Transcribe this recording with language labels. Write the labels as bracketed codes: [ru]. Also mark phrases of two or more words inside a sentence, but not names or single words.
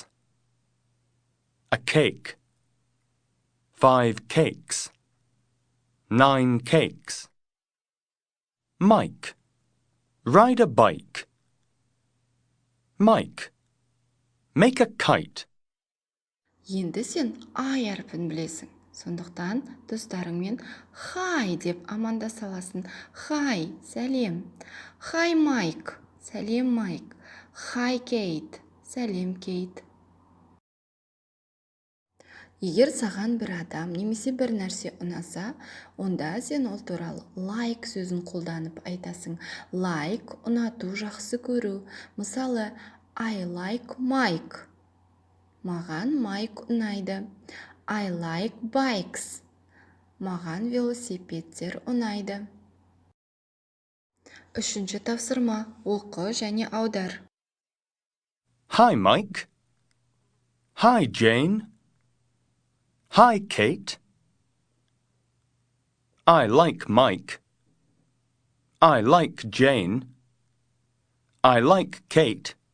[en] A cake, 5 cakes, 9 cakes. Mike, ride a bike. Mike, make a kite. [kk] Енді сен I әріпін білесің. Сондықтан достарыңмен hi деп амандаса аласың. Hi, сәлем. Hi Mike, сәлем Mike. Hi Kate, сәлем Kate. Егер саған бір адам немесе бір нәрсе ұнаса, онда сен ол туралы like сөзін қолданып айтасың. Like, ұнату, жақсы көру. Мысалы, [en] I like Mike. [kk] Маған Майк ұнайды. [en] I like bikes. [kk] Маған велосипедтер ұнайды. Үшінші тапсырма. Оқы және аудар. [en] Hi, Mike. Hi, Jane. Hi, Kate. I like Mike. I like Jane. I like Kate.